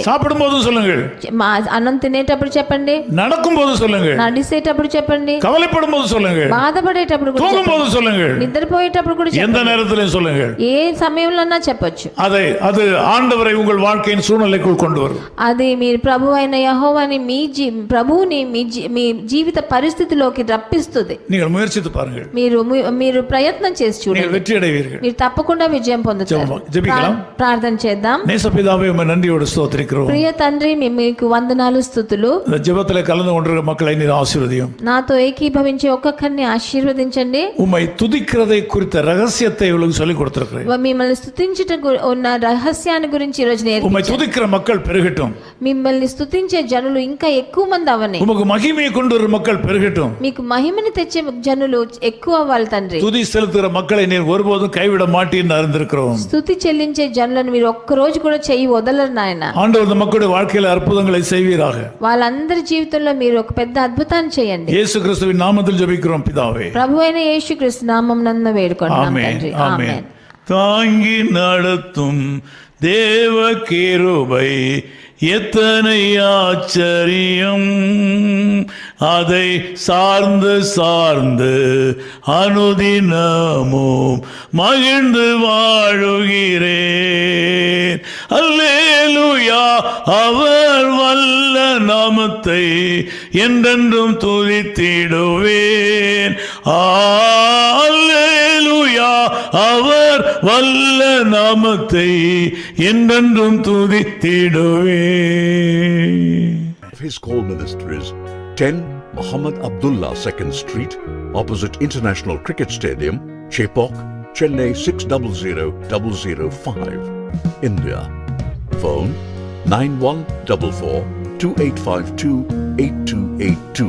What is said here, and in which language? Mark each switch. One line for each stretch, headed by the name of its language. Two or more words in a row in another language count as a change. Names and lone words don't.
Tamil: சாப்பிடும்போது சொல்லுங்கள்,
Telugu: అన్నం తినేటప్పుడు చెప్పండి,
Tamil: நடக்கும்போது சொல்லுங்கள்,
Telugu: నడిచేటప్పుడు చెప్పండి,
Tamil: கவலைப்படும்போது சொல்லுங்கள்,
Telugu: బాధపడేటప్పుడు కూడా
Tamil: தூங்கும்போது சொல்லுங்கள்,
Telugu: నిద్రపోయేటప్పుడు కూడా
Tamil: எந்த
Telugu: చెప్పండి,
Tamil: நேரத்திலும் சொல்லுங்கள்.
Telugu: ఏ సమయంలోనా చెప్పొచ్చు.
Tamil: அது ఆండవரை உங்கள் வாழ்க்கையின் சூழ்நிலைக்குள் கொண்டு வரும்.
Telugu: అది మీరు ప్రభు అయిన యెహోవాని ప్రభువుని మీ జీవిత పరిస్థితిలోకి రప్పిస్తుంది.
Tamil: நீங்கள் ముయற்சித்து பாருங்கள்.
Telugu: మీరు ప్రయత్నం చేసి చూడండి,
Tamil: நீங்கள் வெற்றி அடைவீர்கள்.
Telugu: మీరు తప్పకుండా విజయం పొందుతారు.
Tamil: జెబికలం
Telugu: ప్రార్థన చేద్దాం.
Tamil: நேசபிதாவே உம்மை நன்றியோடு ஸ்தோத்திரிக்கிறோம்.
Telugu: ప్రియ తండ్రి, మీకు వందనాలు స్తుతులు.
Tamil: இந்த ஜெபத்திலே கலந்து கொண்டிருக்கிற மக்களை நீர் ஆசீர்வதியும்.
Telugu: నాతో ఏకీభవించి ఒక్కొక్కరిని ఆశీర్వదించండి.
Tamil: உம்மை துதிக்கிறதை குறித்த ரகசியத்தை இவளுக்கு சொல்லிக் கொடுத்திருக்கிறேன்.
Telugu: మిమ్మల్ని స్తుతించుట ఉన్న రహస్యాన్ని గురించి ఈ రోజు
Tamil: உம்மை
Telugu: నేర్పించండి.
Tamil: துதிக்கிற மக்கள் பெருகட்டும்.
Telugu: మిమ్మల్ని స్తుతించే జనులు ఇంకా ఎక్కువ మంది అవని.
Tamil: உமக்கு மகிமையை கொண்டு வரும் மக்கள் பெருகட்டும்.
Telugu: మీకు మహిమని తెచ్చే జనులు ఎక్కువ అవ్వాలి తండ్రి.
Tamil: துதி செலுத்துகிற மக்களை நீர் ஒருபோதும் கைவிட மாட்டீன்னு அறிந்திருக்கிறோம்.
Telugu: స్తుతి చెల్లించే జనులను మీరు ఒక్క రోజు కూడా చెయ్యి వదలరు నాయన.
Tamil: ஆண்டவர் இந்த மக்களுடைய வாழ்க்கையில் அற்புதங்களை செய்வீராக.
Telugu: వాళ్ళందరి జీవితంలో మీరు ఒక పెద్ద అద్భుతాన్ని చేయండి.
Tamil: இயேசு கிறிஸ்துவின் நாமத்தில் ஜெபிக்கிறோம் பிதாவே.
Telugu: ప్రభు అయిన యేసుక్రీస్తు నామమునందు వేడుకుంటున్నాం తండ్రి. ఆమేన్.
Tamil: தாங்கி நடத்தும் தேவ கிருபை எத்தனை ஆச்சரியம், அதை சார்ந்து அனுதினமும் மகிழ்ந்து வாழுகிறேன். அல்லேலூயா, அவர் வல்ல நாமத்தை என்றென்றும் துதித்திடுவேன். அல்லேலூயா, அவர் வல்ல நாமத்தை என்றென்றும் துதித்திடுவேன்.
English: His call ministries 10 Muhammad Abdullah 2nd Street, opposite International Cricket Stadium, Chepauk, Chennai 600005, India. Phone 914428528282.